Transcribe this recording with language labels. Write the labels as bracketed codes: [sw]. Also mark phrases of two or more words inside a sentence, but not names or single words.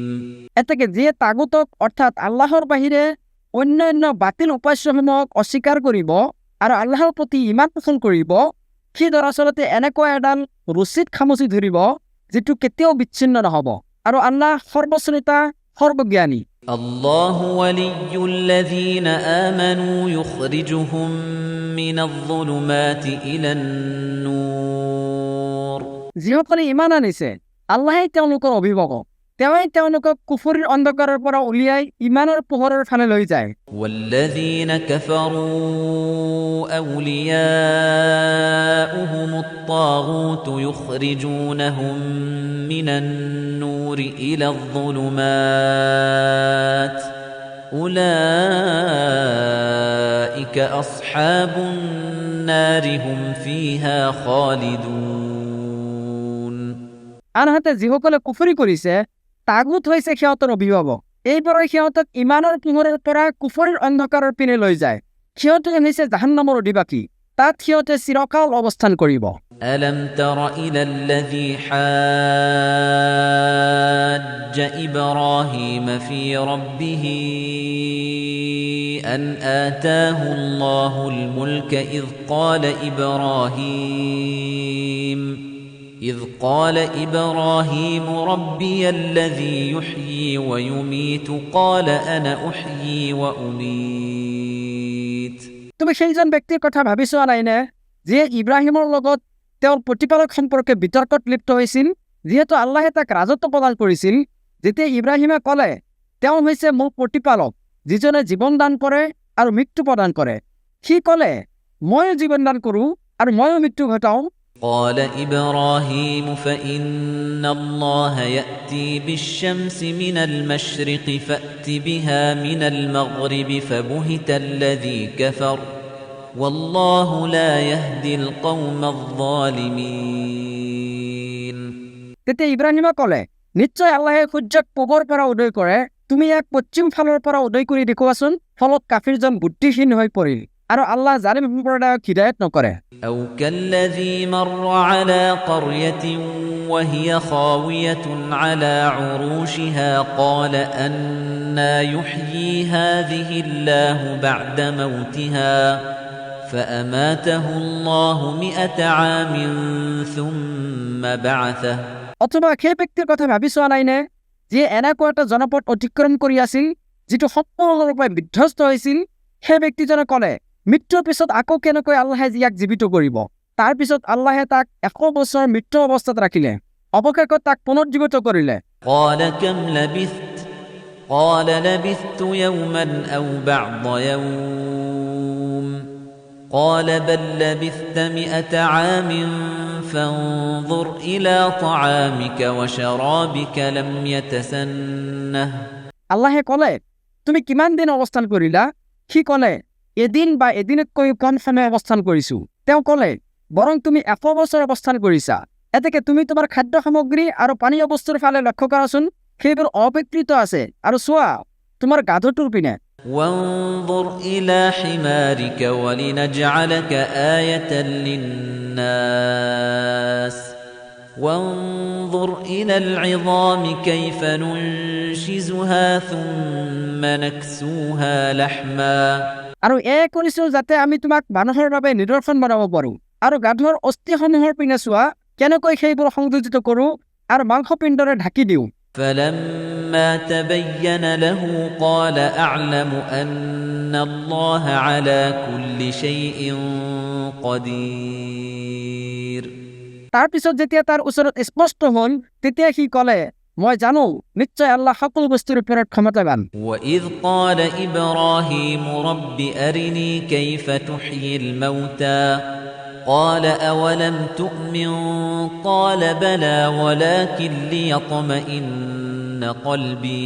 [as] এতেকে যিয়ে তাগুতক অৰ্থাৎ আল্লাহৰ বাহিৰে অন্যান্য বাতিল উপাস্যসমূহক অস্বীকাৰ কৰিব আৰু আল্লাহৰ প্ৰতি ইমান পোষণ কৰিব সি দৰাচলতে এনেকুৱা এডাল ৰছীত খামুচি ধৰিব যিটো কেতিয়াও বিচ্ছিন্ন নহ'ব আৰু আল্লাহ সৰ্বশ্ৰোতা সৰ্বজ্ঞানী [ar] الله ولي الذين آمنوا يخرجهم من الظلمات إلى النور [as] যিসকলে ইমান আনিছে আল্লাহে তেওঁলোকৰ অভিভাৱক তেওঁই তেওঁলোকক কুফৰিৰ অন্ধকাৰৰ পৰা উলিয়াই ইমানৰ পোহৰৰ ফালে লৈ যায় [ar] والذين كفروا أولياؤهم الطاغوت يخرجونهم من النور إلى الظلمات أولئك أصحاب النار هم فيها خالدون [as] আনহাতে যিসকলে কুফৰি কৰিছে তাগুত হৈছে সিহঁতৰ অভিভাৱক এইবোৰে সিহঁতক ইমানৰ পোহৰৰ পৰা কুফৰিৰ অন্ধকাৰৰ পিনে লৈ যায় সিহঁতে হৈছে জাহান্নামৰ অধিবাসী তাত সিহঁতে চিৰকাল অৱস্থান কৰিব [ar] ألم تر إلى الذي حاج إبراهيم في ربه أن آتاه الله الملك إذ قال إبراهيم ربي الذي يحيي ويميت قال أنا أحيي وأميت [as] তুমি সেইজন ব্যক্তিৰ কথা ভাবিছোৱা নাইনে যিয়ে ইব্ৰাহিমৰ লগত তেওঁৰ প্ৰতিপালক সম্পৰ্কে বিতৰ্কত লিপ্ত হৈছিল যিহেতু আল্লাহে তাক ৰাজত্ব প্ৰদান কৰিছিল যেতিয়া ইব্ৰাহিমে ক'লে তেওঁ হৈছে মোৰ প্ৰতিপালক যিজনে জীৱন দান কৰে আৰু মৃত্যু প্ৰদান কৰে সি ক'লে ময়ো জীৱন দান কৰোঁ আৰু ময়ো মৃত্যু ঘটাওঁ [ar] قال إبراهيم فإن الله يأتي بالشمس من المشرق فأت بها من المغرب فبهت الذي كفر والله لا يهدي القوم الظالمين [as] তেতিয়া ইব্ৰাহিমে ক'লে নিশ্চয় আল্লাহে সূৰ্যক পূবৰ পৰা উদয় কৰে তুমি ইয়াক পশ্চিম ফালৰ পৰা উদয় কৰি দেখুৱাচোন ফলত কাফিৰজন বুদ্ধিহীন হৈ পৰিল আৰু আল্লাহ জালিম সম্প্ৰদায়ক হিদায়ত নকৰে [ar] أو كالذي مر على قرية وهي خاوية على عروشها قال أنى يحيي هذه الله بعد موتها فأماته الله 100 عام ثم بعثه [as] অথবা সেই ব্যক্তিৰ কথা ভাবি চোৱা নাইনে যিয়ে এনেকুৱা এটা জনপদ অতিক্ৰম কৰি আছিল যিটো সম্পূৰ্ণৰূপে বিধ্বস্ত হৈছিল সেই ব্যক্তিজনে ক'লে মৃত্যুৰ পিছত আকৌ কেনেকৈ আল্লাহে ইয়াক জীৱিত কৰিব তাৰ পিছত আল্লাহে তাক 100 বছৰ মৃত্যু অৱস্থাত ৰাখিলে অৱশেষত তাক পুনৰুজ্জীৱিত কৰিলে [ar] قال كم لبثت قال لبثت يوما أو بعض يوم قال بل لبثت 100 عام فانظر إلى طعامك وشرابك لم يتسنه [as] আল্লাহে ক'লে তুমি কিমান দিন অৱস্থান কৰিলা সি ক'লে এদিন বা এদিনতকৈ কম সময় অৱস্থান কৰিছোঁ তেওঁ ক'লে বৰং তুমি 100 বছৰ অৱস্থান কৰিছা এতেকে তুমি তোমাৰ খাদ্য সামগ্ৰী আৰু পানীয় বস্তুৰ ফালে লক্ষ্য কৰাচোন সেইবোৰ অবিকৃত আছে আৰু চোৱা তোমাৰ গাধটোৰ পিনে [ar] وانظر إلى حمارك ولنجعلك آية للناس وانظر إلى العظام كيف ننشزها ثم نكسوها لحما [as] আৰু কৰিছোঁ যাতে আমি তোমাক মানুহৰ বাবে নিদৰ্শন বনাব পাৰোঁ আৰু গাধৰ অস্থিসমূহৰ পিনে চোৱা কেনেকৈ সেইবোৰ সংযোজিত কৰোঁ আৰু মাংসপিণ্ডৰে ঢাকি দিওঁ [ar] فلما تبين له قال أعلم أن الله على كل شيء قدير [as] তাৰ পিছত যেতিয়া তাৰ ওচৰত স্পষ্ট হ'ল তেতিয়া সি ক'লে মই জানো নিশ্চয় আল্লাহ সকলো বস্তুৰ ওপৰত ক্ষমতাবান [ar] وإذ قال إبراهيم رب أرني كيف تحيي الموتى قال أولم تؤمن قال بلى ولكن ليطمئن قلبي